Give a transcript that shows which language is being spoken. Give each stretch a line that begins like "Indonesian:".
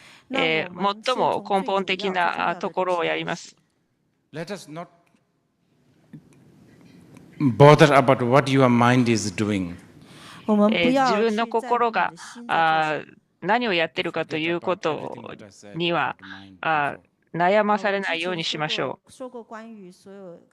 Japanese: 最も根本的なところをやります。
English: Let us not bother about what your mind is doing.
Japanese: 自分の心が何をやっているかということには悩まされないようにしましょう。